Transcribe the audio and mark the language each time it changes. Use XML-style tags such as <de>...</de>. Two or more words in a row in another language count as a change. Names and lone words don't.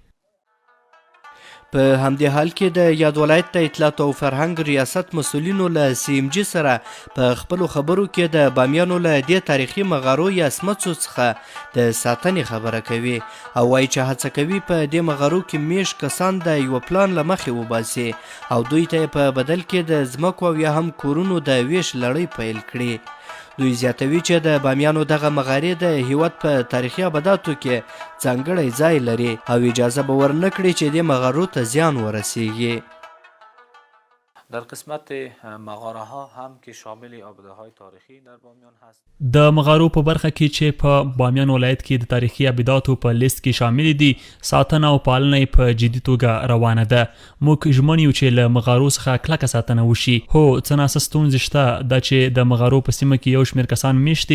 <ps>په همدې حال کې د یاد ولایت د اطلاعات او فرهنګ ریاست مسؤلینو له سیمجي سره په خپلو خبرو کې د بامیانو له دې تاریخي مغارو یا سمڅو څخه د ساتنې خبره کوي او وایي چې هڅه کوي په دې مغارو کې میشت کسان د یوه پلان له مخې وباسي او دوی ته یې په بدل کې د ځمکو او یا هم کورونو د ویش لړۍ پیل کړي. دوی زیاتوي چې د بامیانو دغه مغارې د هیواد په تاریخي ابداتو کې ځانګړی ځای لري او اجازه به ورنه کړي چې دې مغارو ته زیان ورسیږي.</ps> <fa>در قسمت مغاره ها هم که شامل آباده های تاریخی در بامیان هست.</fa> <ps>د مغارو په برخه کې چې په بامیان ولایت کې د تاریخي ابداتو په لیست کې شامل دي، ساتنه او پالنه یې په جدي توګه روانه ده. موږ ژمن یو چې له مغارو څخه کلکه ساتنه وشي. هو څه ناڅه ستونزې شته، دا چې د مغارو په سیمه کې یو شمېر کسان میشت دي.</ps>